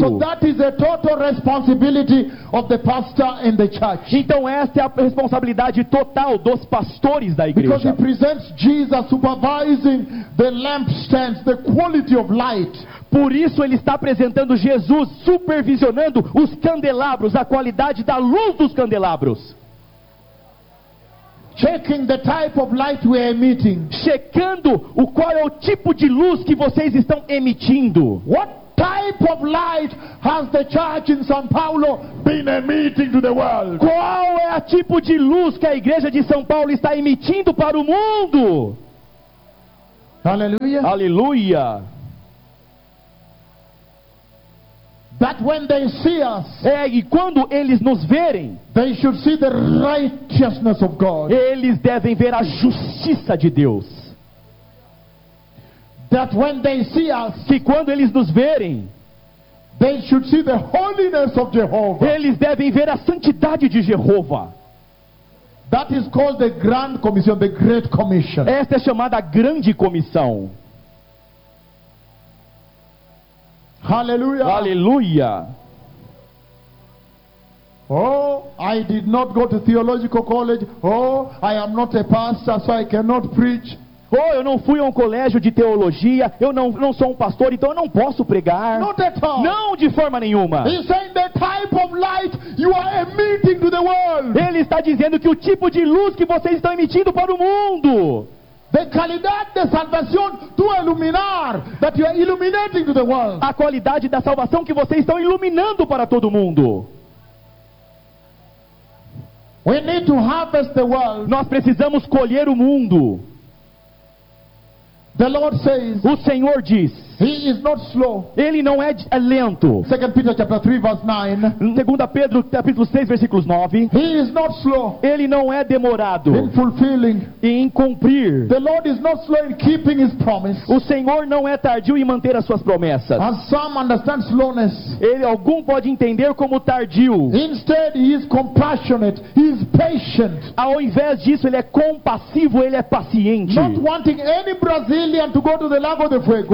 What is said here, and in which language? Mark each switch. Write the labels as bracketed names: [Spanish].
[English] So that is a total responsibility of the pastor and the church. [Portuguese] Então esta é a responsabilidade total dos pastores da igreja. [English] Because he presents Jesus supervising the lampstands, the quality of light. [Portuguese] Por isso ele está apresentando Jesus supervisionando os candelabros, a qualidade da luz dos candelabros. [English] Checking the type of light we are emitting. [Portuguese] Checando o qual é o tipo de luz que vocês estão emitindo. [English] What type of light has the church in São Paulo been emitting to the world? [Portuguese] Qual é o tipo de luz que a igreja de São Paulo está emitindo para o mundo? Aleluia. Aleluia. [English] That when they see us, [Portuguese] é, e quando eles nos verem, [English] they should see the righteousness of God. [Portuguese] Eles devem ver a justiça de Deus. [English] That when they see us, [Portuguese] que quando eles nos verem, [English] they should see the holiness of Jehovah. [Portuguese] Eles devem ver a santidade de Jeová. [English] That is called the Grand Commission, the Great Commission. [Portuguese] Esta é chamada Grande Comissão. [English] Hallelujah. Hallelujah. Oh, I did not go to theological college. Oh, I am not a pastor, so I cannot preach. [Portuguese] Oh, eu não fui a um colégio de teologia. Eu não sou um pastor, então eu não posso pregar. [English] Not at all. [Portuguese] Não de forma nenhuma. [English] He's saying the type of light you are emitting to the world. [Portuguese] Ele está dizendo que o tipo de luz que vocês estão emitindo para o mundo. [English] The qualidade da salvação to iluminar, that you are illuminating to the world. [Portuguese] A qualidade da salvação que vocês estão iluminando para todo mundo. [English] We need to harvest the world. [Portuguese] Nós precisamos colher o mundo. [English] The Lord says, [Portuguese] o Senhor diz, [English] he is not slow. [Portuguese] Ele não é lento. [English] 2 Peter chapter 3 verse 9. [Portuguese] 2 Pedro capítulo 6 versículo 9. [English] He is not slow. [Portuguese] Ele não é demorado. [English] In fulfilling. [Portuguese] Em cumprir. [English] The Lord is not slow in keeping his promise. [Portuguese] O Senhor não é tardio em manter as suas promessas. [English] And some understand slowness. [Portuguese] Ele algum pode entender como tardio. [English] Instead he is compassionate. He is patient. [Portuguese] Ao invés disso ele é compassivo, ele é paciente. [English] Not wanting any Brazilian to go to the lago de fuego.